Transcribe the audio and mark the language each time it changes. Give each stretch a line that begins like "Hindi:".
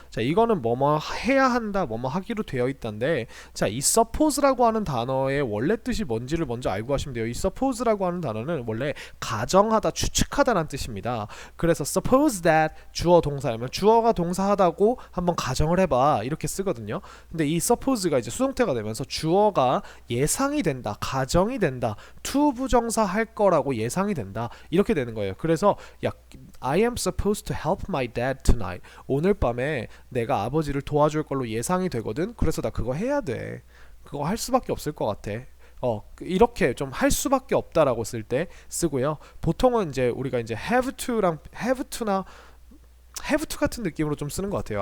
Korean: 자, 이거는 뭐뭐 해야 한다, 뭐뭐 하기로 되어 있다인데, 자, 이 suppose라고 하는 단어의 원래 뜻이 뭔지를 먼저 알고 하시면 돼요. 이 suppose라고 하는 단어는 원래 가정하다, 추측하다라는 뜻입니다. 그래서
English: suppose that
Korean: 주어 동사라면 주어가 동사하다고 한번 가정을 해봐 이렇게 쓰거든요. 근데 이 suppose가 이제 수동태가 되면서 주어가 예상이 된다, 가정이 된다, to 부정사 할 거라고 예상이 된다 이렇게 되는 거예요.
English: 그래서 I am supposed to help my dad tonight.
Korean: 오늘 밤에 내가 아버지를 도와줄 걸로 예상이 되거든. 그래서 나 그거 해야 돼. 그거 할 수밖에 없을 것 같아. 이렇게 좀 할 수밖에 없다라고 쓸 때 쓰고요. 보통은 이제 우리가 이제
English: have to
Korean: 랑 have to나 have to 같은 느낌으로 좀 쓰는 것 같아요.